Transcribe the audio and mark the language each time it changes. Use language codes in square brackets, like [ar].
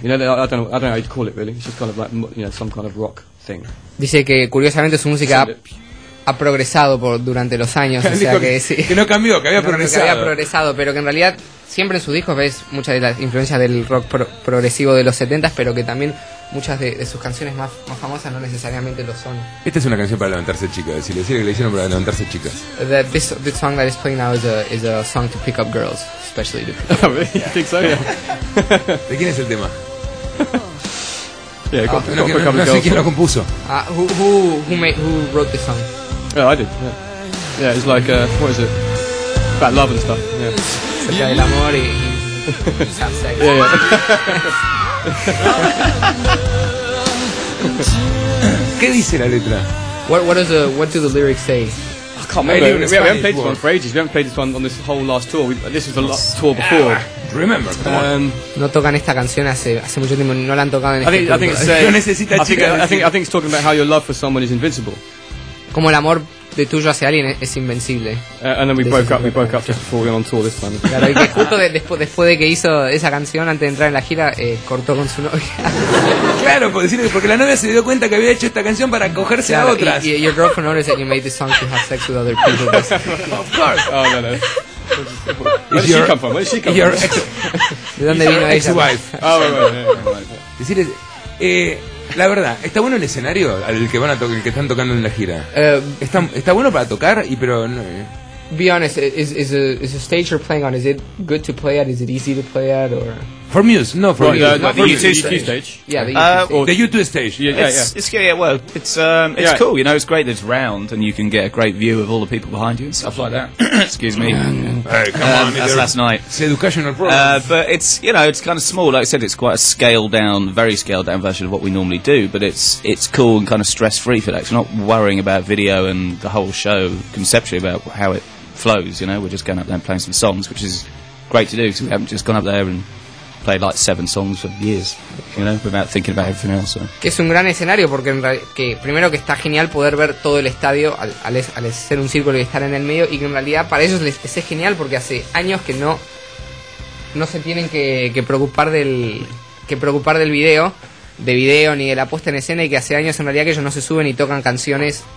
[en] You know, I don't know how you'd call it really. It's just kind of like, you know, some kind of rock thing. [es] Dice que curiosamente su música ha progresado durante los años, o sea que sí. Que no cambió, que había progresado. Que había progresado, pero que en realidad siempre en sus discos ves muchas de las influencias del rock progresivo de los 70s, pero que también muchas de sus canciones más famosas no necesariamente lo son. Esta es una canción para levantarse chicas, si le decía que le hicieron para levantarse chicas. [en] The song that is playing now is a song to pick up girls, especially to pick up. You think so? Yeah. [es] ¿De quién es el tema? No sé quién lo compuso. [en] Who wrote the song? Yeah, I did. Yeah, yeah, it's like what is it? About love and stuff. Yeah. [es] El amor y [en] have sex. Yeah, yeah. [es] ¿Qué dice la letra? [en] What do the lyrics say? I can't remember. We haven't played this one for ages. We haven't played this one on this whole last tour. This was the last tour before. Remember? [es] No tocan esta canción hace mucho tiempo. No la han tocado en este tour. [en] I think it's talking about how your love for someone is invincible. [es] Como el amor de tuyo hacia alguien es invencible. [en] And then we broke up just before we went on tour this time. [es] Claro, y que justo después de que hizo esa canción antes de entrar en la gira, cortó con su novia. Claro, porque la novia se dio cuenta que había hecho esta canción para cogerse claro, a otras. Y [en] your girlfriend noticed that you made this song to have sex with other people. Of course. Where did she come from? [es] ¿De dónde vino ella? [en] Ex-wife. [es] La verdad, ¿está bueno el escenario al que están tocando en la gira? ¿Está bueno para tocar? [en] Be honest, is a stage you're playing on, is it good to play at? Is it easy to play at? Or for Muse, no, for Muse. The U2 stage. Yeah, the U2 stage. It's cool, you know, it's great that it's round and you can get a great view of all the people behind you and stuff like that. Excuse me. Hey, come on. That's last night. It's educational problem. But it's, you know, it's kind of small. Like I said, it's quite a very scaled down version of what we normally do, but it's cool and kind of stress-free for that. It's not worrying about video and the whole show conceptually about how it flows, you know. We're just going up there and playing some songs, which is great to do because we haven't just gone up there and played like 7 songs for years, you know, without thinking about everything else. So. [es] Que es un gran escenario porque primero que está genial poder ver todo el estadio al ser un círculo y estar en el medio, y que en realidad para ellos les es genial porque hace años que no se tienen que preocupar del video ni de la puesta en escena, y que hace años en realidad que ellos no se suben y tocan canciones